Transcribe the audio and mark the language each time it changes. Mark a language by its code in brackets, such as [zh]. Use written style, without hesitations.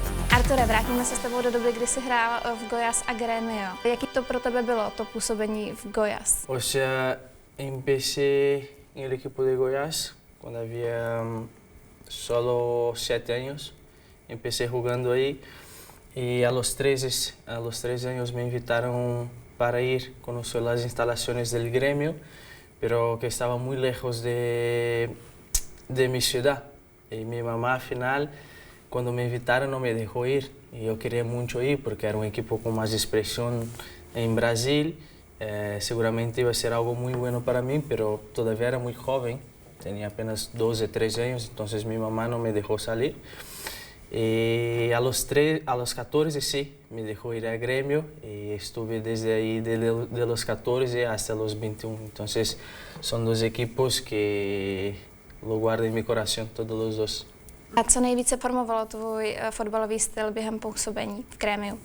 [cs] Arture, vrátíme se s tebou do doby, kdy jsi hrál v Goiás a Grêmio. Jaký to pro tebe bylo, to působení v Goiás? [es] O sea, empecé en el equipo de Goiás cuando había solo 7 años. Empecé jugando ahí y a los 13 años me invitaron para ir a conocer las instalaciones del Grêmio, pero que estaba muy lejos de mi ciudad. Y mi mamá al final, cuando me invitaron, no me dejó ir. Y yo quería mucho ir porque era un equipo con más expresión en Brasil. Seguramente iba a ser algo muy bueno para mí, pero todavía era muy joven. Tenía apenas 12, 13 años, entonces mi mamá no me dejó salir. Y a los 14 sí, me dejó ir a Grêmio y estuve desde ahí de los 14 hasta los 21. Entonces son dos equipos que lo guardo en mi corazón, todos los dos. [cs] A co nejvíce formovalo tvůj fotbalový styl během působení v Grêmio?